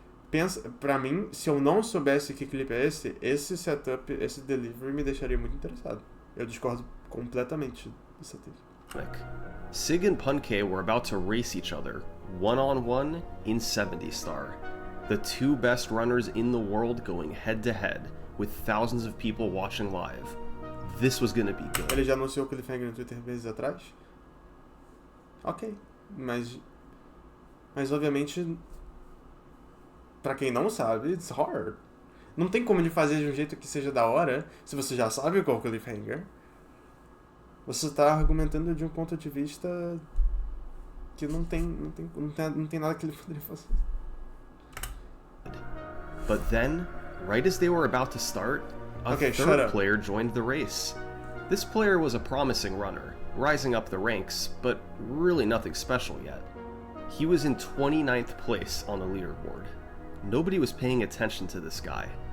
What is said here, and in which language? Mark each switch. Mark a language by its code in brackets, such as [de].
[pt] Pensa, pra mim, se eu não soubesse que clipe é esse setup, esse delivery me deixaria muito interessado. Eu discordo completamente dessa take. [en] Sig and Punke were about to race each other, one-on-one in 70 star. The two best runners in the world going head-to-head, with thousands of people watching live. This was gonna be good. [pt] Ele já anunciou o cliffhanger no Twitter meses atrás? Ok, mas obviamente, pra quem não sabe, [en] it's hard. [pt] Não tem como ele fazer de um jeito que seja da hora, se você já sabe qual é o cliffhanger. Você tá argumentando de um ponto de vista que não tem nada que ele poderia fazer. [en] But then, right as they were about to start, a third player joined the race. This player was a promising runner, rising up the ranks, but really nothing special yet. He was in 29th place on the leaderboard. Nobody was paying attention to this guy.